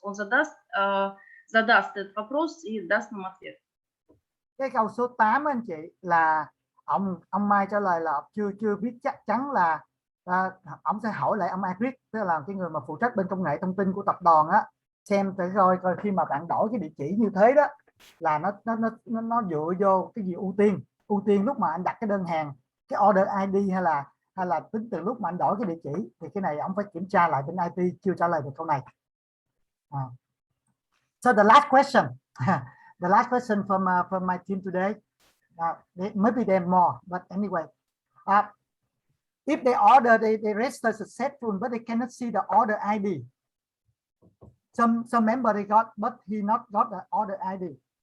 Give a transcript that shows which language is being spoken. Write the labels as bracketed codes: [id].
[ru] Он задаст этот вопрос и даст нам ответ. [vi] Cái câu số 8 anh chị là ông Mai trả lời là chưa biết chắc chắn là ông sẽ hỏi lại ông Agric, tức là cái người mà phụ trách bên công nghệ thông tin của tập đoàn á, xem để coi khi mà bạn đổi cái địa chỉ như thế đó là nó dựa vô cái gì ưu tiên lúc mà anh đặt cái đơn hàng, cái order ID hay là tính từ lúc mà anh đổi cái địa chỉ, thì cái này ông phải kiểm tra lại bên IT, chưa trả lời được câu này. [en] So the last question from my team today, maybe there are more, but anyway, if they order, they register successful, but they cannot see the order ID. Some member they got, but he not got the order ID.